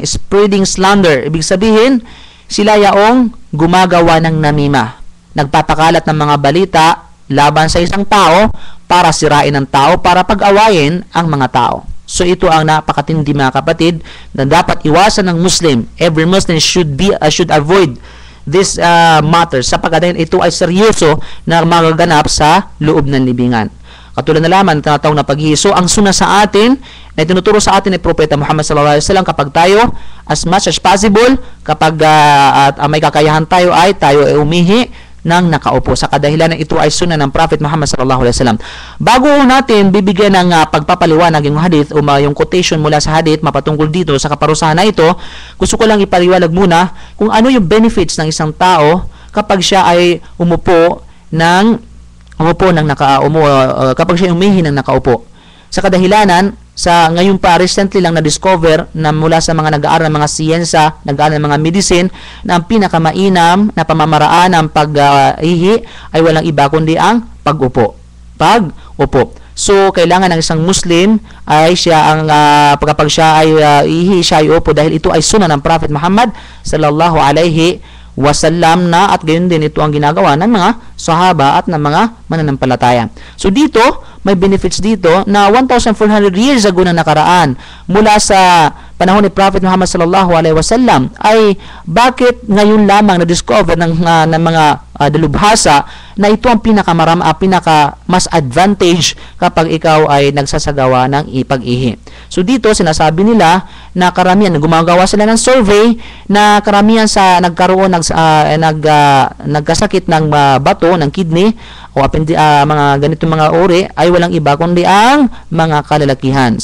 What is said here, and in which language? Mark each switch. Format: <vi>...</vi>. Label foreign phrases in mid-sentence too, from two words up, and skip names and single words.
<en>Spreading slander.</en> <tl>Ibig sabihin, sila yaong gumagawa ng namima. Nagpapakalat ng mga balita laban sa isang tao para sirain ang tao, para pag-awayin ang mga tao. So ito ang napakatindi mga kapatid na dapat iwasan ng Muslim.</tl> <en>Every Muslim should avoid this matter</en> <tl>sapagkat ito ay seryoso na magaganap sa loob ng libingan. Katulad na lamang tinatawag na paghihiso, ang suna sa atin na tinuturo sa atin ni Propeta Muhammad</tl> <ar>صلى الله عليه وسلم</ar> <tl>kapag tayo</tl> <en>as much as possible</en> <tl>kapag may kakayahan tayo ay umihi ng nakaupo sa kadahilan na ito ay sunnah ng Prophet Muhammad</tl> <ar>صلى الله عليه وسلم.</ar> <tl>Bago natin bibigyan ng pagpapaliwanag yung hadith o yung quotation mula sa hadith mapatungkol dito sa kaparusahan na ito, gusto ko lang ipaliwanag muna kung ano yung benefits ng isang tao kapag siya ay kapag siya umihi ng nakaupo. Sa kadahilanan, sa ngayon pa recently lang na-discover na mula sa mga nag-aaral ng mga siyensya, nag-aaral ng mga medicine, na ang pinakamainam na pamamaraan ng pag-ihi ay walang iba kundi ang pag-upo. So, kailangan ng isang Muslim ay siya ang kapag siya ay ihi, siya ay upo dahil ito ay sunnah ng Prophet Muhammad</tl> <ar>صلى الله عليه وسلم</ar> <tl>na at gayon din ito ang ginagawa ng mga sahaba at ng mga mananampalataya. So dito, may benefits dito na 1,400</tl> <en>years ago</en> <tl>na nakaraan mula sa panahon ni Prophet Muhammad</tl> <ar>صلى الله عليه وسلم</ar> <tl>ay bakit ngayon lamang na-discover ng mga dalubhasa na ito ang pinaka mas advantage kapag ikaw ay nagsasagawa ng pag-ihi. So dito sinasabi nila na karamihan gumagawa sila ng survey na karamihan sa nagkasakit ng bato, ng kidney o mga ganitong mga uri ay walang iba kundi ang mga kalalakihan.</tl>